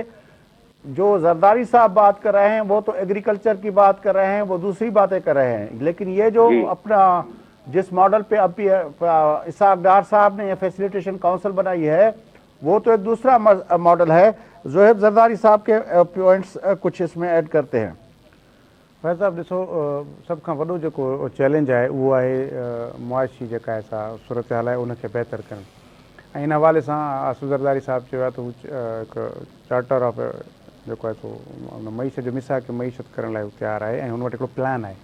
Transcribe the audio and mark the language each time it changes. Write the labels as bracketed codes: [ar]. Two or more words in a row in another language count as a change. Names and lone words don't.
[ur] جو زرداری صاحب بات کر رہے ہیں وہ تو ایگریکلچر کی بات کر رہے ہیں، وہ دوسری باتیں کر رہے ہیں. لیکن یہ جو اپنا جس ماڈل پہ اب اسحاق ڈار صاحب نے یہ [en] facilitation council [ur] بنائی ہے وہ تو ایک دوسرا ماڈل ہے. زہیب زرداری صاحب کے پوائنٹس کچھ اس میں ایڈ کرتے ہیں. [sd] فیض صاحب ॾिसो सभ खां वॾो जेको चैलेंज आहे उहो आहे मुआशी जेका आहे सा सूरत हाल आहे उनखे बहितर करणु. ऐं इन हवाले सां आसिफ ज़रदारी साहिबु चयो आहे त हू हिकु [en] charter of [sd] जेको आहे सो मईशत जो मिसाक मईशत करण लाइ तयारु आहे ऐं हुन वटि हिकिड़ो प्लान आहे.